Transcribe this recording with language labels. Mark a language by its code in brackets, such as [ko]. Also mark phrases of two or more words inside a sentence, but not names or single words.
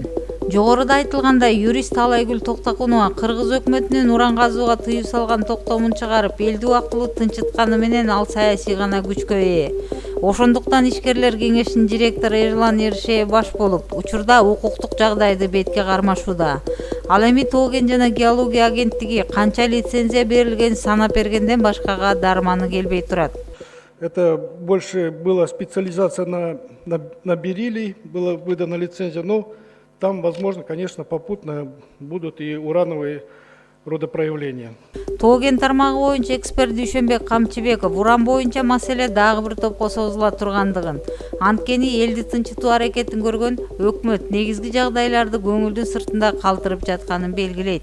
[ky] Жогоруда айтылгандай, юрист Таалайгүл Токтакунова Кыргыз өкмөтүнүн уран казууга тыюу салган токтомун чыгарып, элди убактылуу тынчытканы менен ал саясий гана күчкө ээ. Ошондуктан Ишкерлер кеңешинин директору Ерлан Еришеев баш болуп, учурда укуктук жагдайды бетке кармашууда. Ал эми Тоо кен жана геология агенттиги канча лицензия берилгенин санап бергенден башкага дарманы келбей турат. [ru] Это больше была специализация на бериллий, была выдана лицензия, но там, возможно, конечно, попутно будут и урановые родопроявления. [ky] Тоо кен тармагы боюнча эксперт Дүйшөнбек Камчыбеков уран боюнча маселе дагы бир топко созула тургандыгын, анткени элди тынчытуу аракетин көргөн өкмөт негизги жагдайларды көңүлдүн сыртында калтырып жатканын белгилейт.